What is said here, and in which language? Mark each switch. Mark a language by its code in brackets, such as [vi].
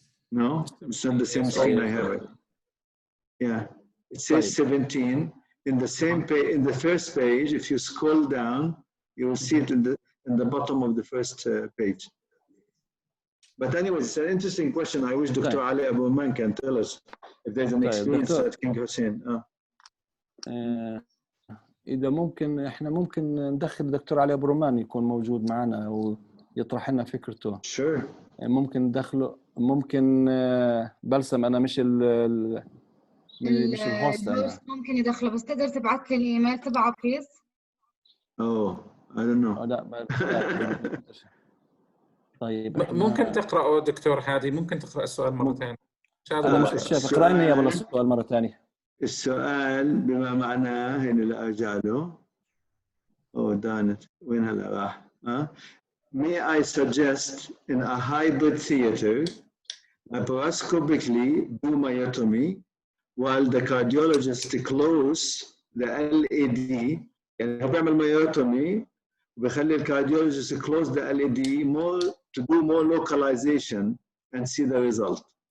[en] No, it's on the same screen I have it. Yeah, it says 17 in the same page. In the first page, if you scroll down, you will see it in the bottom of the first page. But anyways, it's an interesting question. I wish Dr. Ali Abu Man can tell us if there's an experience at King Hussein. [ar] إذا ممكن إحنا ممكن ندخل الدكتور علي أبو رمان يكون موجود معنا ويطرح لنا فكرته. [en] Sure. [ar] ممكن ندخله. ممكن بلسم أنا مش الهوست. ممكن يدخله، بس تقدر تبعت لي الإيميل تبعه بليز. [en] Oh, I don't know. [ar] لا. طيب ممكن تقرأه دكتور هادي؟ ممكن تقرأ السؤال مرتين؟ أنا مش شايف. اقرأني يا بلا السؤال مرة ثانية. السؤال بما معناه هنا اللي أرجع له. دانت وين هلا راح؟ [en] May I suggest in a hybrid theater laparoscopically do myotomy while the cardiologist close the LAD. [ar] يعني هو بيعمل [en] myotomy [ar] وبيخلي الكارديولوجيست [en] close the LED more to do more localization and see the result.